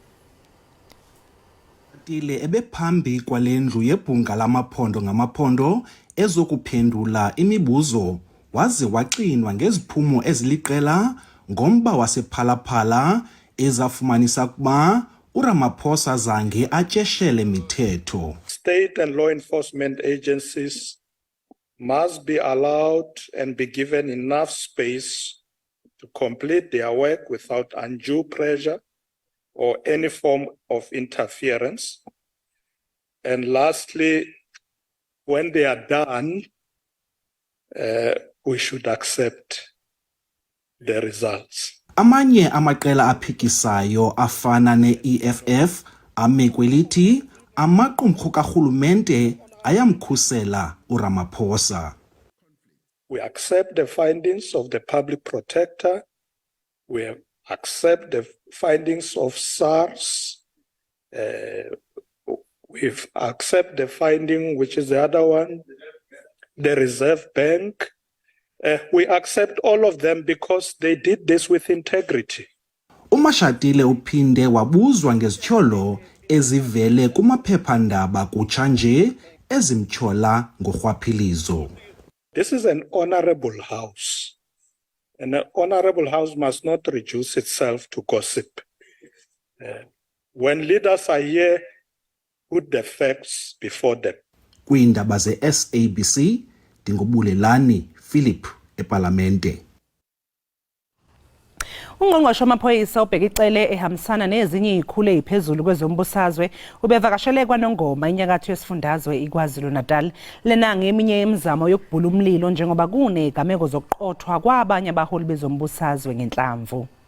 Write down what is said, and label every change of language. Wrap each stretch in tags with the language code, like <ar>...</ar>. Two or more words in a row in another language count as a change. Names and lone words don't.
<xh>Tile ebephambi kwalendlu yebhunga lamaphondo ngamaphondo ezokuphendula imibuzo waze waxinwa ngeziphumo eziliqela ngomba wasephalaphala ezafumanisa kuba uRamaphosa zange atyeshele mithetho.</xh> <en>State and law enforcement agencies must be allowed and be given enough space to complete their work without undue pressure or any form of interference. And lastly, when they are done, we should accept the results.</en> <xh>Amanye amaqela aphikisayo afana ne-EFF amekwelithi amaqumrhu karhulumente ayamkhusela uRamaphosa.</xh> <en>We accept the findings of the public protector. We accept the findings of SARS. We accept the finding, which is the other one, the Reserve Bank. We accept all of them because they did this with integrity.</en> <xh>uMashatile uphinde wabuzwa ngezityholo ezivele kumaphephandaba kutsha nje ezimtyhola ngorhwaphilizo.</xh> <en>This is an honorable house, and an honorable house must not reduce itself to gossip. When leaders are here, put the facts before them.</en> <xh>Kwiindaba ze-SABC, Dingobulelani Philip eParlamente.</xh> <zu>Ungqongqoshe wamaphoyisa ubheka icele ehambisana nezinye izikhulu eziphezulu kwezombusazwe ubevakashele kwaNongoma inyakatho yesifundazwe iKwaZulu-Natal lena ngeminye yemizamo yokubhula umlilo njengoba kunegameko zokuqothwa kwabanye abaholi bezombusazwe ngenhlamvu.</zu>